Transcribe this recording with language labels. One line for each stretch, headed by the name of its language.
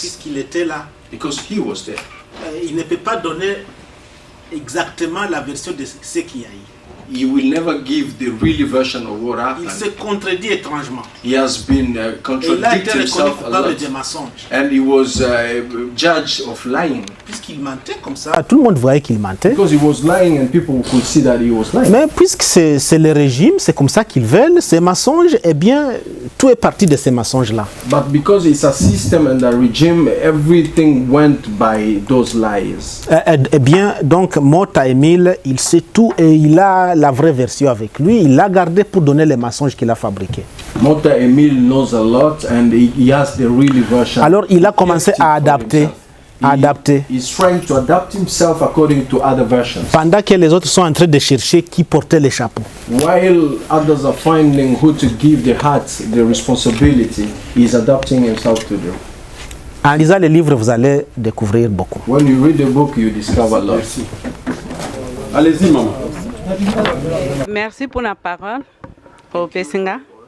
French: Puisqu'il était là.
English: Because he was there.
French: Il ne peut pas donner exactement la version de ce qu'il y a eu.
English: He will never give the real version of what happened.
French: Il s'est contredit étrangement.
English: He has been contradicted himself a lot. And he was judged of lying.
French: Puisqu'il mentait comme ça. Tout le monde voyait qu'il mentait.
English: Because he was lying and people could see that he was lying.
French: Mais puisque c'est le régime, c'est comme ça qu'ils veulent, ces mensonges, eh bien, tout est parti de ces mensonges-là.
English: But because it's a system and a regime, everything went by those lies.
French: Eh bien, donc, Mota Émile, il sait tout et il a la vraie version avec lui. Il l'a gardé pour donner les mensonges qu'il a fabriqués.
English: Mota Émile knows a lot and he has the real version.
French: Alors, il a commencé à adapter.
English: He's trying to adapt himself according to other versions.
French: Pendant que les autres sont en train de chercher qui portait les chapeaux.
English: While others are finding who to give the hats, the responsibility, he's adapting himself to them.
French: En lisant les livres, vous allez découvrir beaucoup.
English: When you read the book, you discover a lot.
French: Allez-y, maman. Merci pour la parole, Professeur.